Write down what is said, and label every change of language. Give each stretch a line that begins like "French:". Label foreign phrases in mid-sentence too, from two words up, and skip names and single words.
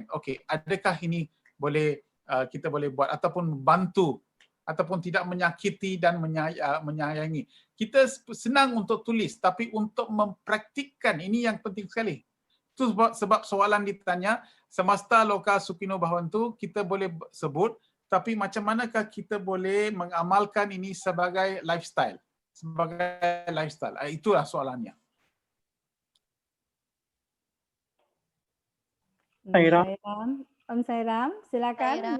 Malay: Okey, adakah ini boleh kita boleh buat ataupun bantu ataupun tidak menyakiti dan menyayangi. Kita senang untuk tulis, tapi untuk mempraktikkan ini yang penting sekali. Itu sebab soalan ditanya,
Sanskrit: समस्ताः लोकाः सुखिनो भवन्तु,
Malay: kita boleh sebut, tapi macam manakah kita boleh mengamalkan ini sebagai lifestyle? Sebagai lifestyle. Itulah soalannya.
Sanskrit: ॐ साईराम,
Malay: silakan.